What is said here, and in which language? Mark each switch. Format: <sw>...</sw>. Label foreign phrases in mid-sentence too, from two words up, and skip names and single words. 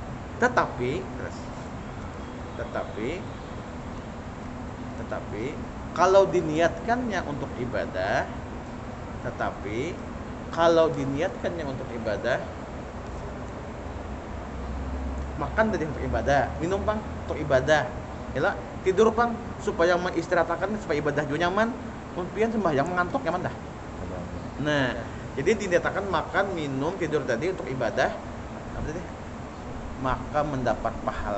<id>Tetapi kalau diniatkannya untuk ibadah, makan dari untuk ibadah,</id> <bjn>minum pang untuk ibadah, yalah tidur pang supaya mengistirahatkan supaya ibadah juga nyaman, kemudian sembahyang mengantuk nyaman dah.</bjn> <id>Nah, jadi diniatkan makan, minum, tidur tadi untuk ibadah, apa tadi? Maka mendapat pahala.</id>